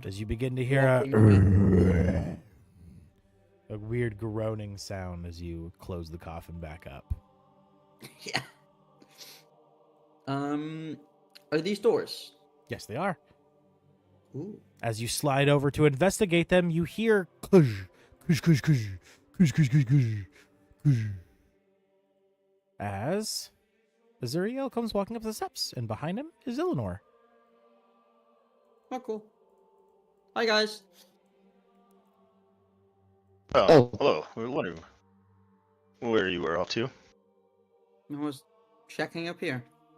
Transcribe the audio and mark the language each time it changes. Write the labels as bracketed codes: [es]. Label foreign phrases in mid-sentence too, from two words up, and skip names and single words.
[en] As you begin to hear a weird groaning sound as you close the coffin back up. yeah. Are these doors? Yes, they are. Ooh. As you slide over to investigate them, you hear kush, kush, kush, kush, kush, kush, kush, kush, kush. As Azuriel comes walking up the steps, and behind him is Eleanor. Oh, cool. Hi, guys. Oh, hello. We were wondering where you were off to. I was checking up here.